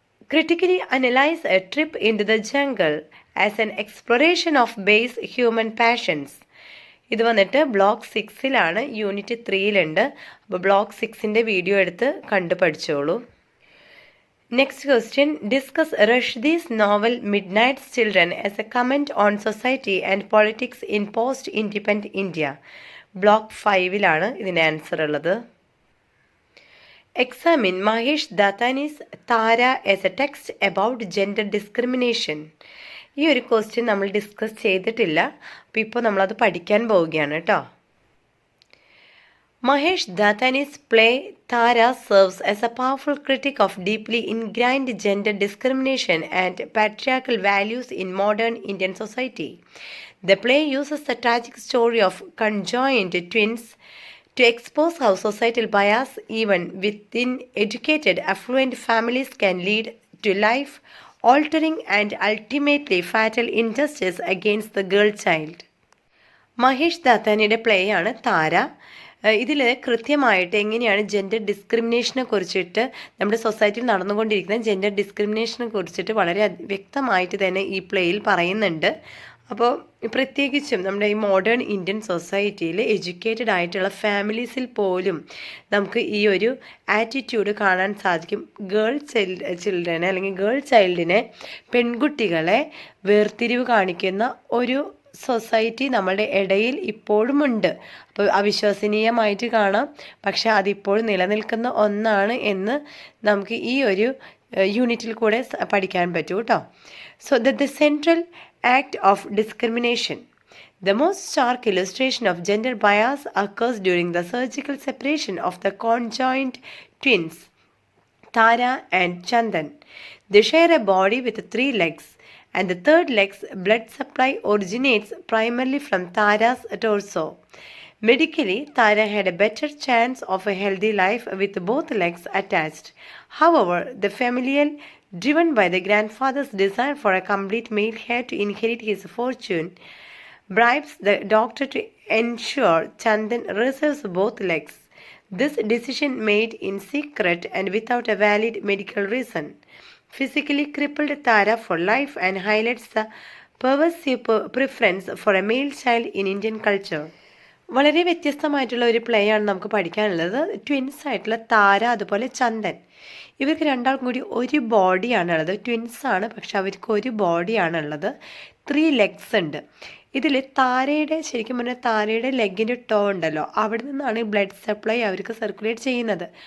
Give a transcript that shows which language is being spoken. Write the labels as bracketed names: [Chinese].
[English] Critically analyse a trip into the jungle as an exploration of base human passions. [Malayalam] ഇത് വന്നിട്ട് block 6 unit 3 അപ്പോൾ block 6 video എടുത്ത് കണ്ടു പഠിച്ചോളൂ. [English] Next question, discuss Rushdie's novel Midnight's Children as a comment on society and politics in post-independent India. [Malayalam] Block 5 ഇതിന് answer ഉള്ളത്. [English] Examine Mahesh Dattani's Tara as a text about gender discrimination. [Malayalam] ഈ ഒരു question നമ്മൾ discuss ചെയ്തിട്ടില്ല, അപ്പോൾ ഇപ്പോൾ നമ്മളത് പഠിക്കാൻ പോവുകയാണ് കേട്ടോ. [English] Mahesh Dattani's play Tara serves as a powerful critique of deeply ingrained gender discrimination and patriarchal values in modern Indian society. The play uses the tragic story of conjoined twins to expose how societal bias, even within educated, affluent families, can lead to life-altering and ultimately fatal injustice against the girl child. [Malayalam] Mahesh ദാത്താനിയുടെ play ആണ് താര. ഇതിൽ കൃത്യമായിട്ട് എങ്ങനെയാണ് gender ഡിസ്ക്രിമിനേഷനെ കുറിച്ചിട്ട്, നമ്മുടെ സൊസൈറ്റിയിൽ നടന്നുകൊണ്ടിരിക്കുന്ന gender ഡിസ്ക്രിമിനേഷനെ കുറിച്ചിട്ട് വളരെ വ്യക്തമായിട്ട് തന്നെ ഈ പ്ലേയിൽ പറയുന്നുണ്ട്. അപ്പോൾ പ്രത്യേകിച്ചും നമ്മുടെ ഈ മോഡേൺ ഇന്ത്യൻ സൊസൈറ്റിയിൽ എഡ്യൂക്കേറ്റഡ് ആയിട്ടുള്ള ഫാമിലീസിൽ പോലും നമുക്ക് ഈ ഒരു ആറ്റിറ്റ്യൂഡ് കാണാൻ സാധിക്കും. ചിൽഡ്രനെ അല്ലെങ്കിൽ ഗേൾ ചൈൽഡിനെ, പെൺകുട്ടികളെ വേർതിരിവ് കാണിക്കുന്ന ഒരു സൊസൈറ്റി നമ്മളുടെ ഇടയിൽ ഇപ്പോഴുമുണ്ട്. അപ്പോൾ അവിശ്വസനീയമായിട്ട് കാണാം, പക്ഷെ അതിപ്പോൾ നിലനിൽക്കുന്ന ഒന്നാണ് എന്ന് നമുക്ക് ഈ ഒരു യൂണിറ്റിൽ കൂടെ പഠിക്കാൻ പറ്റൂ കേട്ടോ. [English] So the central act of discrimination. The most stark illustration of gender bias occurs during the surgical separation of the conjoined twins, Tara and Chandan. They share a body with 3 legs, and the third leg's blood supply originates primarily from Tara's torso. Medically, Tara had a better chance of a healthy life with both legs attached. However, the familial, driven by the grandfather's desire for a complete male heir to inherit his fortune, bribes the doctor to ensure Chandan receives both legs. This decision, made in secret and without a valid medical reason, physically crippled Tara for life and highlights the pervasive preference for a male child in Indian culture. [Malayalam] വളരെ വ്യത്യസ്തമായിട്ടുള്ള ഒരു play ആണ് നമുക്ക് പഠിക്കാനുള്ളത്. Twins ആയിട്ടുള്ള താര അതുപോലെ ചന്ദൻ, ഇവർക്ക് രണ്ടാൾക്കും കൂടി ഒരു ബോഡിയാണുള്ളത്. ട്വിൻസാണ്, പക്ഷെ അവർക്ക് ഒരു ബോഡിയാണുള്ളത്. [English] 3 legs [Malayalam] ഉണ്ട്. ഇതിൽ താരയുടെ, ശരിക്കും പറഞ്ഞാൽ താരയുടെ ലെഗിൻ്റെ ടോ ഉണ്ടല്ലോ, അവിടെ നിന്നാണ് ബ്ലഡ് സപ്ലൈ അവർക്ക് സർക്കുലേറ്റ് ചെയ്യുന്നത്.